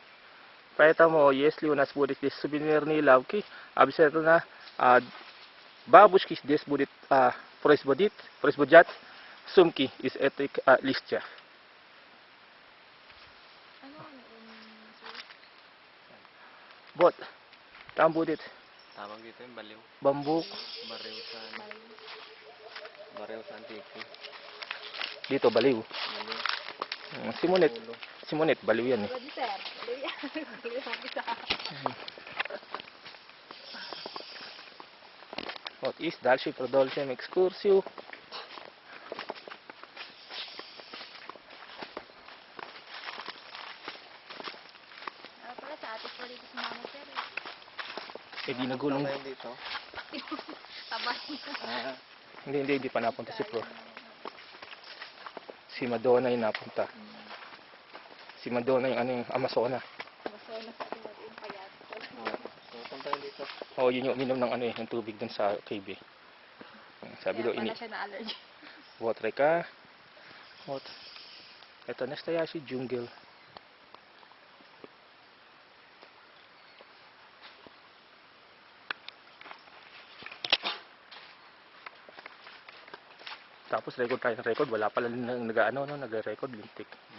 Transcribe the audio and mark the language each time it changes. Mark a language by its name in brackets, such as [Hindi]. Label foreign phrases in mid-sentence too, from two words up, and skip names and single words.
[Russian] Поэтому, если у нас будет здесь сувенирные лавки, обязательно бабушки здесь будут производить сумки из этих листьев. Вот, там будет бамбук. [Filipino] Dito, baliw. Simonet, baliw yan eh. [Russian] Вот, и дальше продолжим экскурсию. [Filipino] Di nagulong dito. Hindi pa napunta si Pro. Si Madonna yung napunta. Si Madonna yung yung Amazona. Oh, yun yung uminom ng yung tubig dun sa KB. Sabi daw ini. [Russian] Вот река. Вот. Это настоящий джунгл. [Filipino] Tapos record tayo ng record, wala pala nag-record lintik.